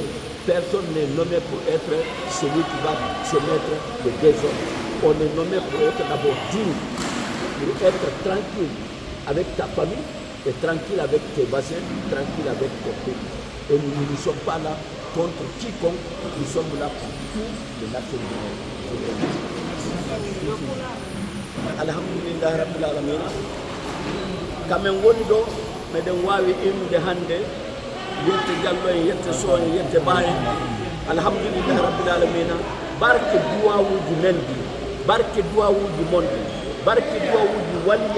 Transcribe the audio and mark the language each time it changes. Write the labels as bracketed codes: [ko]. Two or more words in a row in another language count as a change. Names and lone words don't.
[fr] Personne n'est nommé pour être celui qui va se mettre le désordre. On est nommé pour être d'abord digne, pour être tranquille avec ta famille, et tranquille avec tes voisins, tranquille avec ton pays. Et nous ne sommes pas là contre quiconque, nous sommes là pour tous les nationalités. [ar] الحمد لله رب العالمين. [ff] Kamen woni ɗo meɗen wawi imnude hannde yette Diallo en yette Sow en yette Ba en [ar] الحمد لله رب العالمين. [ff] Barke duwawuji men ɗi, barke duwawuji mon ɗi, barke duwawuji waliya